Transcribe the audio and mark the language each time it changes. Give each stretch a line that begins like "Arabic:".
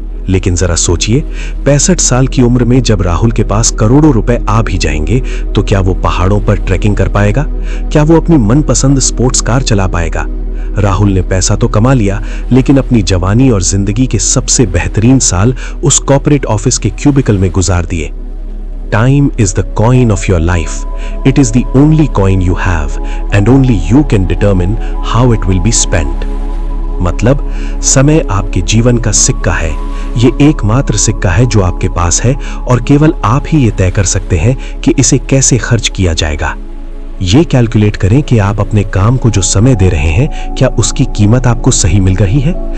Hindi: लेकिन जरा सोचिए, 65 साल की उम्र में जब राहुल के पास करोड़ों रुपए आ भी जाएंगे तो क्या वो पहाड़ों पर ट्रैकिंग कर पाएगा? क्या वो अपनी मनपसंद स्पोर्ट्स कार चला पाएगा? राहुल ने पैसा तो कमा लिया, लेकिन अपनी जवानी और जिंदगी के सबसे बेहतरीन साल उस कॉर्पोरेट ऑफिस के क्यूबिकल में गुजार दिए।
English: Time is the coin of your life. It is the only coin you have, and only you can determine how it will be spent.
Hindi: मतलब समय आपके जीवन का सिक्का है। ये एकमात्र सिक्का है जो आपके पास है, और केवल आप ही ये तय कर सकते हैं कि इसे कैसे खर्च किया जाएगा। ये कैलकुलेट करें कि आप अपने काम को जो समय दे रहे हैं, क्या उसकी कीमत आपको सही मिल रही है?